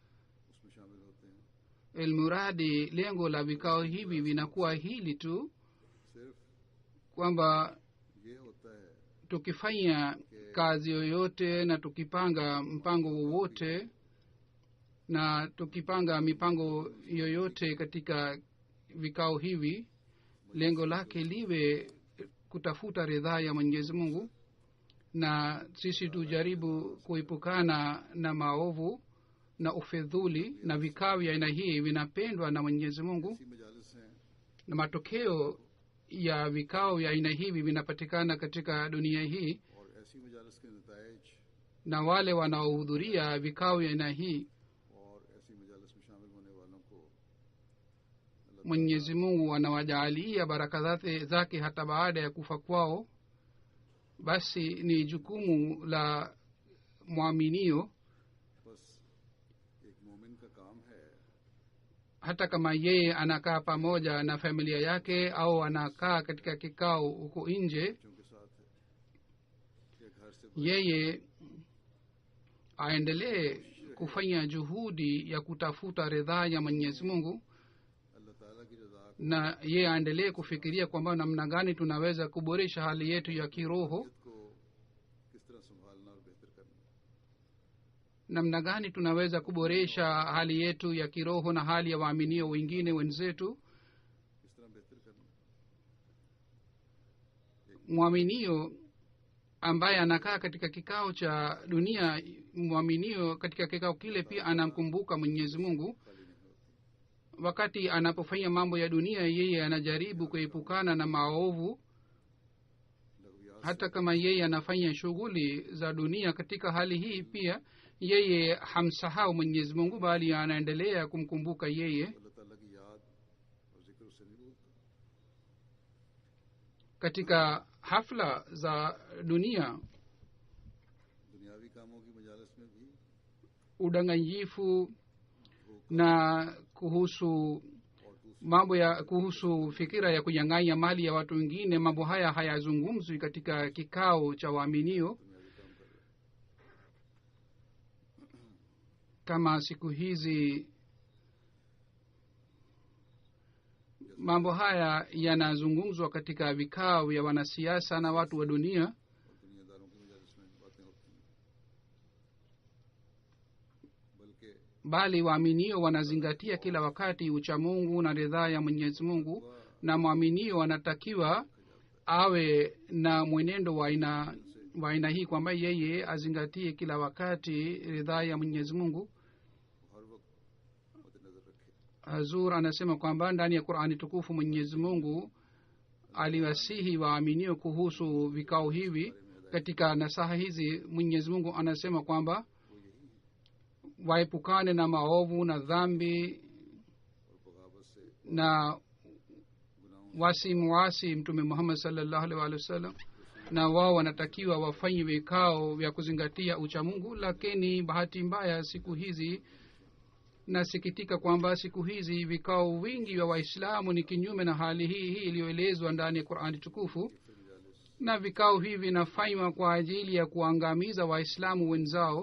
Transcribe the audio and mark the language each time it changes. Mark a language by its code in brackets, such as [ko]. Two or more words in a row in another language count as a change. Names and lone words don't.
[sw] Ilmuradi lengo la vikao hivi vinakuwa hili tu, kwamba tukifanya kazi yoyote na tukipanga mpango wowote na tukipanga mipango yoyote katika vikao hivi, lengo lake liwe kutafuta ridhaa ya Mwenyezi Mungu. na sisi tujaribu kuepukana na maovu na ufedhuli, na vikao vya aina hii vinapendwa na mwenyezi mungu, [ur] ایسی مجالس ہیں [sw] na matokeo ya vikao vya aina hivi vinapatikana katika dunia hii, [ur] اور ایسی مجالس کے نتائج [sw] na wale wanaohudhuria vikao vya aina hii [ur] اور ایسی مجالس میں شامل ہونے والوں کو اللہ [sw] mwenyezi mungu anawajaalia baraka zake hata baada ya kufa kwao. Basi ni jukumu la mwaminio, [ur] بس ایک مومن کا کام ہے [sw] hata kama yeye anakaa pamoja na familia yake au anakaa katika kikao huko nje, [ur] بچوں کے ساتھ ہے کہ گھر سے [sw] yeye aendelee kufanya juhudi ya kutafuta ridhaa ya mwenyezi mungu, [ur] اللہ تعالیٰ کی رضا [sw] na yeye aendelee kufikiria kwamba namna gani tunaweza kuboresha hali yetu ya kiroho, [ur] کو کس طرح سنبھالنا اور بہتر کرنا, [sw] namna gani tunaweza kuboresha hali yetu ya kiroho na hali ya waaminio wengine wenzetu. [ur] کس طرح بہتر کرنا. [sw] Mwaminio ambaye anakaa katika kikao cha dunia, mwaminio katika kikao kile pia anamkumbuka mwenyezi mungu. [ur] خالی نہیں ہوتی, [sw] Wakati anapofanya mambo ya dunia, yeye anajaribu kuepukana na maovu, [ur] लघवियात [sw] hata kama yeye anafanya shughuli za dunia. Katika hali hii pia yeye hamsahau mwenyezi mungu, bali anaendelea kumkumbuka yeye. [ur] اللہ تعالیٰ کی یاد اور ذکر اس سے نہیں بھولتا. [sw] Katika hafla za dunia, [ur] دنیاوی کاموں کی مجالس میں بھی [sw] udanganyifu na kuhusu [ur] اور دوسری [sw] mambo ya kuhusu fikira ya kunyang'anya mali ya watu wengine, mambo haya hayazungumzwi katika kikao cha waaminio. [ur] دنیاوی کام کر رہے [sw] Kama siku hizi mambo haya yanazungumzwa katika vikao vya wanasiasa na watu wa dunia, [ur] اور دنیاداروں کی مجالس میں باتیں ہوتی ہیں، بلکہ [sw] bali waaminio wanazingatia kila wakati uchamungu na ridhaa ya mwenyezi mungu, na mwaminio anatakiwa awe na mwenendo wa aina hii, kwamba yeye azingatie kila wakati ridhaa ya mwenyezi mungu. [ur] ہر وقت مدنظر رکھے. [sw] Hazur anasema kwamba ndani ya Qur'ani tukufu mwenyezi mungu aliwasihi waaminio kuhusu vikao hivi. Katika nasaha hizi mwenyezi mungu anasema kwamba waepukane na maovu na dhambi [ur] اور بغاوت سے [sw] na wasimuasi mtume Muhammad [ar] صلى الله عليه وسلم, [sw] na wao wanatakiwa wafanye vikao vya kuzingatia uchamungu. Lakini bahati mbaya siku hizi, nasikitika kwamba siku hizi vikao vingi vya waislamu ni kinyume na hali hii iliyoelezwa ndani ya Qur'ani tukufu, na vikao hivi vinafanywa kwa ajili ya kuangamiza waislamu wenzao.